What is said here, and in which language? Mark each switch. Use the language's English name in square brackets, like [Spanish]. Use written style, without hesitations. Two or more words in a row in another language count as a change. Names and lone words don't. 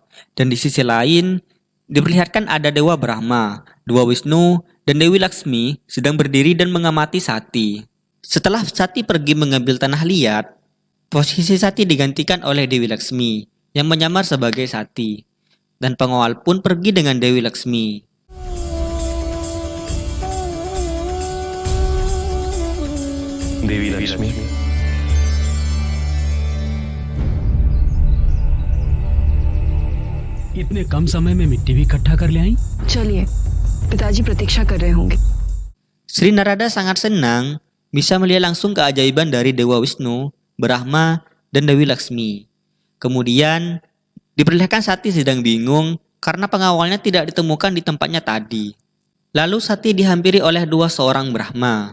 [Indonesian] Dan di sisi lain, diperlihatkan ada Dewa Brahma, Dewa Wisnu, dan Dewi Laksmi sedang berdiri dan mengamati Sati. Setelah Sati pergi mengambil tanah liat, posisi Sati digantikan oleh Dewi Laksmi yang menyamar sebagai Sati. Dan pengawal pun pergi dengan Dewi Laksmi. [Hindi] देवी लक्ष्मी इतने कम समय में मिट्टी भी इकट्ठा कर ले आई। चलिए, पिताजी प्रतीक्षा कर रहे होंगे। [Indonesian] Sri Narada sangat senang bisa melihat langsung keajaiban dari Dewa Wisnu, Brahma, dan Dewi Laksmi. Kemudian diperlihatkan Sati sedang bingung karena pengawalnya tidak ditemukan di tempatnya tadi. Lalu Sati dihampiri oleh dua seorang Brahma.